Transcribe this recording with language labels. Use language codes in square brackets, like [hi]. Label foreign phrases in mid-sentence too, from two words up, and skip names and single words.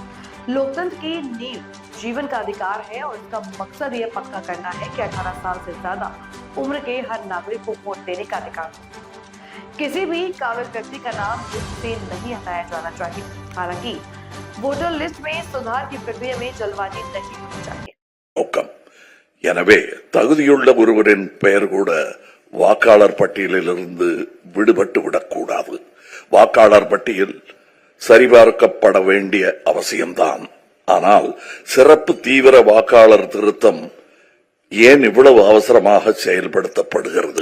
[hi] लोकतंत्र की नींव जीवन का अधिकार है और इसका मकसद ये पक्का करना है कि 18 साल से ज्यादा उम्र के हर नागरिक को वोट देने का अधिकार हो। किसी भी काबिल व्यक्ति का नाम लिस्ट से नहीं हटाया जाना चाहिए। हालांकि वोटर लिस्ट में सुधार की प्रक्रिया में जल्दबाजी नहीं होनी चाहिए। [ta] நோக்கம். எனவே தகுதியுள்ள ஒருவரின் பெயர் கூட வாக்காளர் பட்டியலிலிருந்து விடுபட்டு விடக்கூடாது. வாக்காளர் பட்டியல் சரிபார்க்கப்பட வேண்டிய அவசியம்தான். ஆனால் சிறப்பு தீவிர வாக்காளர் திருத்தம் ஏன் இவ்வளவு அவசரமாக செயல்படுத்தப்படுகிறது?